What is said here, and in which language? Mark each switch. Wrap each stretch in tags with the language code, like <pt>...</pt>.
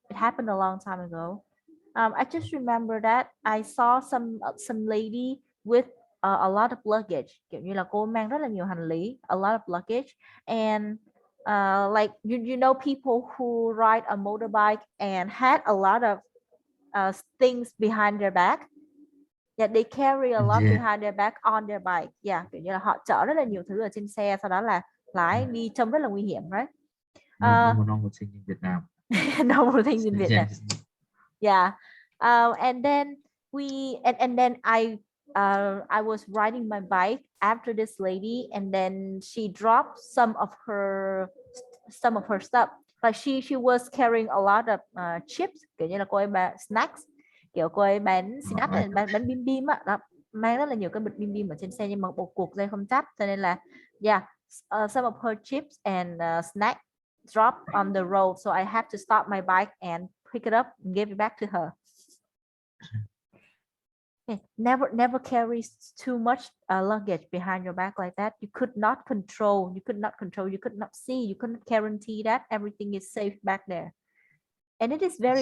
<en>It happened a long time ago. I just remember that I saw some lady with a lot of luggage,</en> <vi>kiểu như là cô mang rất là nhiều hành lý,</vi> <en>a lot of luggage, and like you know people who ride a motorbike and had a lot of things behind their back. Yeah, they carry a lot Yeah, behind their back on their bike.</en> <vi>Yeah, kiểu như là họ chở rất là nhiều thứ ở trên xe, sau đó là lái</vi> <en>yeah.</en> <vi>đi trông rất là nguy hiểm, right?</vi> <en>No, Uh, no, no, thing in Vietnam. no more things in Vietnam. Yes. Yeah. And then and then I was riding my bike after this lady, and then she dropped some of her stuff. Like she was carrying a lot of chips,</en> <vi>kiểu như là cô ấy bán snacks, kiểu cô ấy bán snack</vi> <en>Right.</en> <vi>bán bim bim á đó, mang rất là nhiều cái bịch bim bim ở trên xe nhưng mà một cuộc dây không chắc, cho nên là yeah,</vi> <en>some of her chips and snack dropped on the road, so I had to stop my bike and pick it up and give it back to her. Never carry too much luggage behind your back like that. You could not control, you could not control, you could not see, you couldn't guarantee that everything is safe back there, and it is very</en>